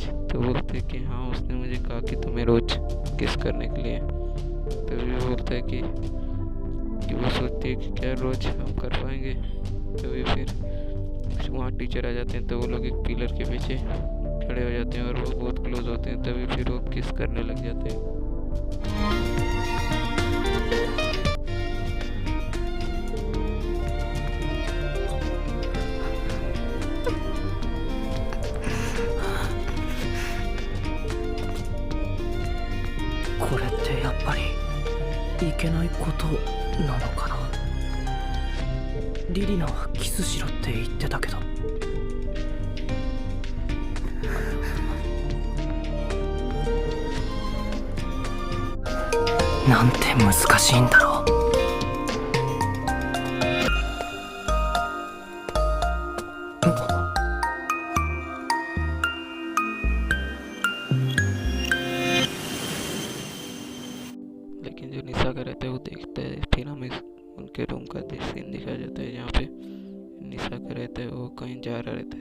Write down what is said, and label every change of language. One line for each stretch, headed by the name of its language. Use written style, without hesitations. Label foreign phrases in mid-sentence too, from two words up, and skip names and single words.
Hindi: तो बोलते हैं कि हाँ, उसने मुझे कहा कि तुम्हें रोज़ किस करने के लिए। तभी वो बोलता है कि वो सोचती है कि क्या रोज़ हम कर पाएंगे। तभी फिर वहाँ टीचर आ जाते हैं, तो वो लोग एक पिलर के पीछे खड़े हो जाते हैं और वो बहुत क्लोज होते हैं। तभी फिर वो किस करने लग जाते हैं।
Japanese: これってやっぱりいけないことなのかな。リリナはキスしろって言ってたけど。なんて難しいんだろう。
Hindi: लेकिन जो निसाका रहता है वो देखता है। फिर हमें उनके रूम का सीन दिखाया जाता है जहाँ पे निसाका रहता है, वो कहीं जा रहा रहता है।